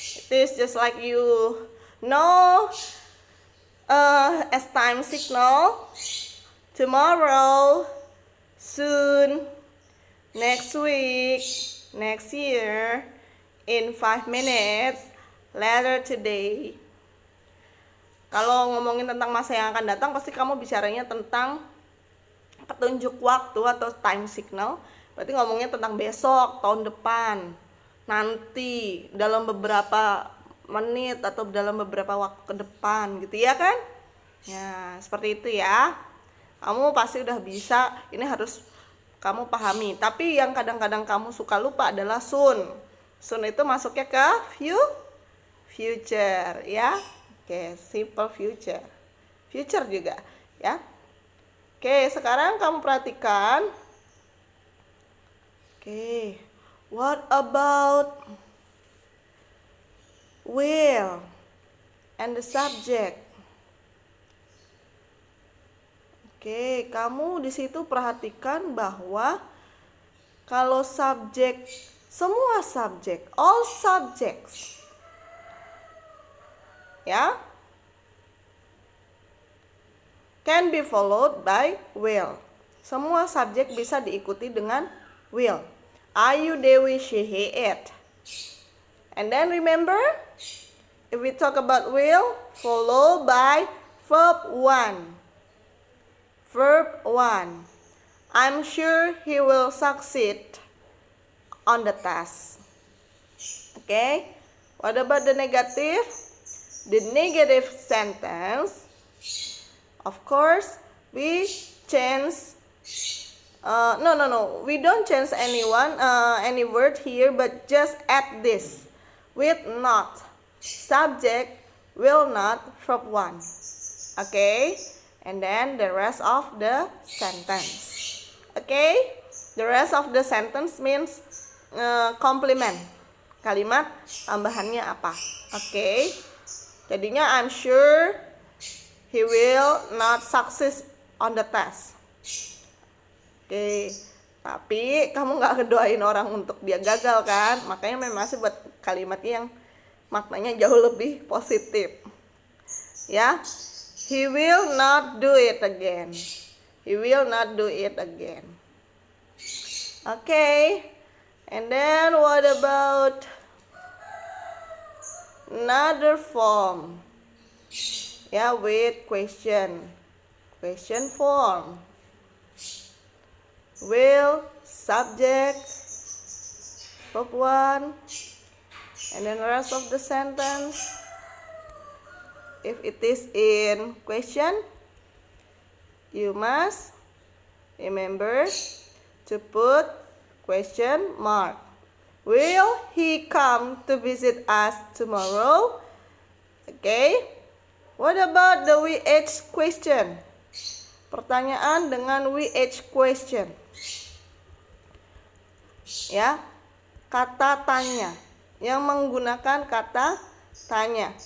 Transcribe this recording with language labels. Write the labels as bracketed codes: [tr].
[en] It is just like you know as time signal, tomorrow, soon, next week, next year, in 5 minutes, later today. [id] Kalau ngomongin tentang masa yang akan datang, pasti kamu bicaranya tentang petunjuk waktu atau time signal. Berarti ngomongnya tentang besok, tahun depan, nanti, dalam beberapa menit atau dalam beberapa waktu ke depan gitu ya kan? Ya, seperti itu ya. Kamu pasti udah bisa, ini harus kamu pahami. Tapi yang kadang-kadang kamu suka lupa adalah soon. Soon itu masuknya ke future ya. Oke, simple future. Future juga ya. Oke, sekarang kamu perhatikan. [en] Oke, what about will and the subject? [id] Oke, kamu di situ perhatikan bahwa kalau subjek, semua subjek, [en] all subjects, [id] ya, [en] can be followed by will. [id] Semua subjek bisa diikuti dengan will. [en] Ayu, Dewi, she, he, it. And then remember, if we talk about will, folloed by Verb 1. Verb 1. I'm sure he will succeed on the task. Okay. What about the negative? The negative sentence. Of course, we change. No. We don't change any word here, but just add this with not. Subject will not, verb 1. Okay, and then the rest of the sentence. Okay, the rest of the sentence means complement. [id] Kalimat tambahannya apa? [en] Okay, [id] jadinya [en] I'm sure he will not succeed on the test. [id] Oke, tapi kamu nggak ngedoain orang untuk dia gagal kan? Makanya memang masih buat kalimatnya yang maknanya jauh lebih positif. [en] Ya, he will not do it again. He will not do it again. Okay, and then what about another form? Ya, with question form. Will, subject, verb 1, and then the rest of the sentence. If it is in question, you must remember to put question mark. Will he come to visit us tomorrow? Okay. What about the WH question? [id] Pertanyaan dengan WH question. Ya, kata tanya yang menggunakan kata tanya.